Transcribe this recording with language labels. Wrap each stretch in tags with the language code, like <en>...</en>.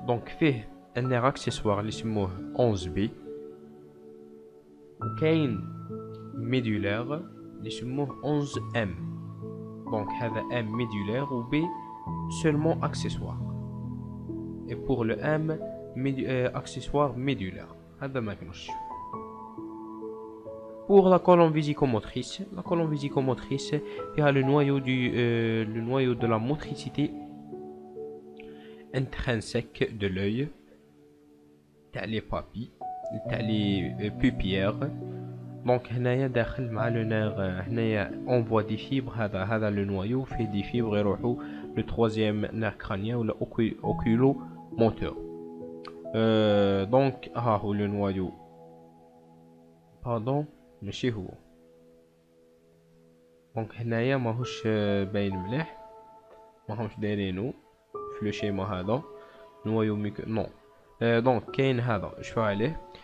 <fr>Donc</fr> <ar>فيه</ar> <fr>un nerf accessoire</fr> <ar>اللي يسموه 11B. وكاين médulaire اللي يسموه 11M.</ar> <fr>Donc</fr> <ar>هذا</ar> <fr>M médulaire و B seulement accessoire. Et pour le M accessoire médulaire.</fr> <ar>هذا ما كانوش.</ar> <fr>Pour la colonne vésicomotrice, il y a le noyau de la motricité intrinsèque de l'œil, les papilles, les paupières.</fr> <ar>Donc, هنايا داخل مع</ar> <fr>le nerf.</fr> <ar>هنايا</ar> <fr>on voit des fibres. هذا le noyau fait des fibres</fr> <ar>يروحوا</ar> <fr>le 3e nerf crânien ou le oculomoteur. Donc, ها هو le noyau. Pardon.</fr> <ar>ماشي هو. دونك هنايا ماهوش باين مليح. ماهمش دايرينو في لو شيما هذا نوايو ميكو نو. دونك كاين هذا شوفوا عليه.</ar>